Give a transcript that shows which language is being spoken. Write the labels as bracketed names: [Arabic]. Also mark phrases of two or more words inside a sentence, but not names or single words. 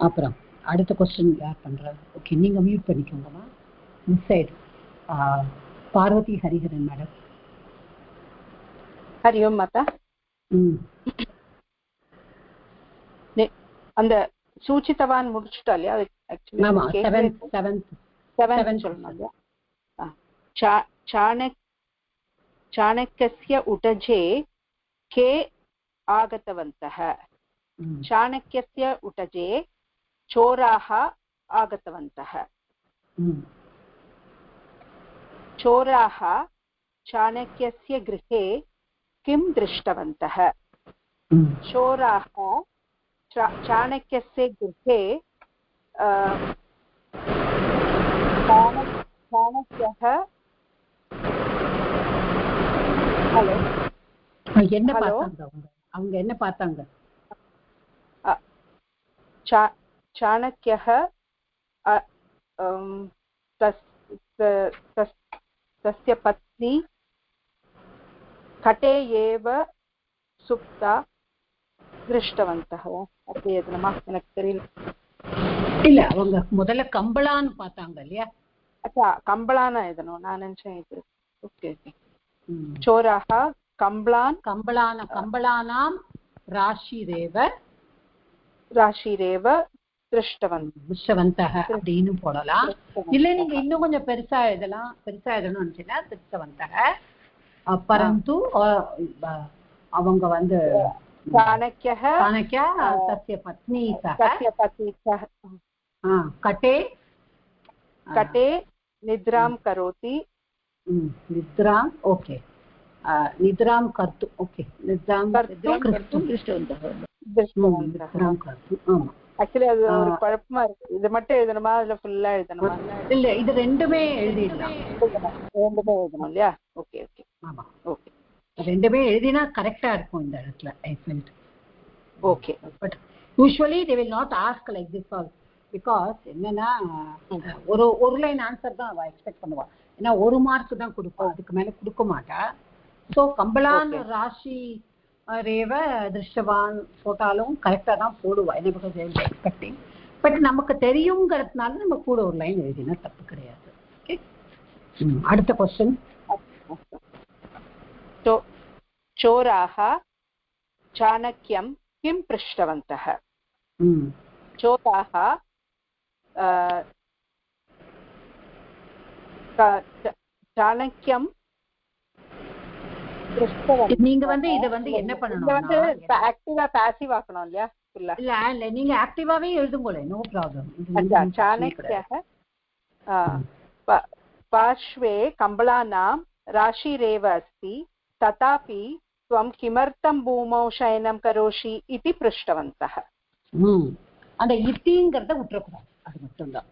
[Tamil] அப்புறம் அடுத்த கொஸ்டின் யார் பண்றாங்க? ஓகே, நீங்க மியூட் பண்ணிக்கோங்கம்மா. மிஸ் சைடு பார்வதி ஹரிஹரன் மேடம். ஹரி ஓம் மாதா. அந்த சூச்சித்தவான் முடிச்சுட்டா இல்லையா? [Sanskrit] चाणक्यस्य उटजे के आगतवन्तः. चाणक्यस्य उटजे चोराः आगतवन्तः. चोराः चाणक्यस्य गृहे किं दृष्टवन्तः? चोराः चाणक्यस्य गृहे चाणक्यः [Tamil] என்ன பார்த்தாங்க? அவங்க என்ன பார்த்தாங்க? [Sanskrit] चाणक्यः तस्य पत्नी कटे एव सुप्ता दृष्टवन्तः. [Tamil] அப்படி எதுனமா எனக்கு தெரியல. இல்ல, அவங்க முதல்ல கம்பளான்னு பார்த்தாங்க இல்லையா? அச்சா, கம்பளானா எதுனோ நான் நினைச்சேன் இது. ஓகே ஓகே. [Sanskrit] चोराः कम्बलानां राशिरेव दृष्टवन्तः [Tamil] அப்படின்னு போடலாம். இல்ல நீங்க இன்னும் கொஞ்சம் பெருசா எழுதலாம். பெருசா எழுதணும்னு நினைச்சீங்கன்னா திருஷ்டவந்தः. பரந்து அவங்க வந்து [Sanskrit] चाणक्य तस्य पत्नी सह कटे निद्रां करोति. निद्रां ओके. निद्रां कर्तु ओके. निद्रां कर्तुं दृष्टवन्तः. [Tamil] ஆக்சுவலி அது ஒரு குழப்பமா இருக்கு. இது மட்டும் எழுதணுமா இல்ல ஃபுல்லா எழுதணுமா? இல்ல, இது ரெண்டுமே எழுதிடலாம். ரெண்டுமே எழுதணும் இல்லையா? ஓகே ஓகே. ஆமா ஓகே. ரெண்டுமே எழுதினா கரெக்டா இருக்கும் இந்த இடத்துல. [English] I felt [Tamil] ஓகே. [English] But usually they will not ask like this all. [Tamil] பிகாஸ் என்னன்னா ஒரு [English] line answer [Tamil] தான் அவ எக்ஸ்பெக்ட் பண்ணுவா. ஏன்னா ஒரு மார்க் தான் கொடுப்பா, அதுக்கு மேல கொடுக்க மாட்டா. ஸோ [Sanskrit] कम्बलान् राशि रेव दृष्टवान् [Tamil] போட்டாலும் கரெக்டா தான் போடுவா. என்ன [English] because expecting. [Tamil] பட் நமக்கு தெரியுங்கிறதுனால நம்ம கூட ஒரு லைன் எழுதினா தப்பு கிடையாது. ஓகே, அடுத்த क्वेश्चन. [Sanskrit] चोराः चाणक्यं किं पृष्टवन्तः? चोराः चाणक्यं [Tamil] நீங்க வந்து இத வந்து என்ன பண்ணணும்? ஆக்டிவா பாசிவ் ஆக்கணும் இல்லையா? இல்ல நீங்க ஆக்டிவாவே எழுதுங்களே, [English] no problem. [Sanskrit] चाणक्यः पार्श्वे कम्बलानां राशिरेव अस्ति, तथापि त्वं किमर्थं भूमौ शयनं करोषि इति पृष्टवन्तः. [Tamil] அந்த இத்திங்கறத விட்டுறக்கூடாது, அது மட்டும் தான்.